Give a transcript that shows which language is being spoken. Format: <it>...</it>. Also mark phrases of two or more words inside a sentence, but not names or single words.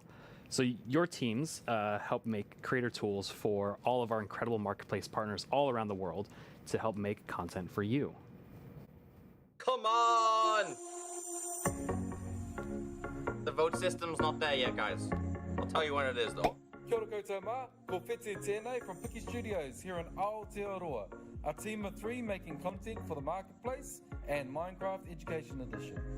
<en>So your teams help make creator tools for all of our incredible marketplace partners all around the world to help make content for you. Come on! The vote system's not there yet, guys. I'll tell you when it is, though.</en> <mi>Kia ora koutou mā, ko Pete Tēnei</mi> <en>from Piki Studios here in Aotearoa, a team of 3 making content for the Marketplace and Minecraft Education Edition.</en>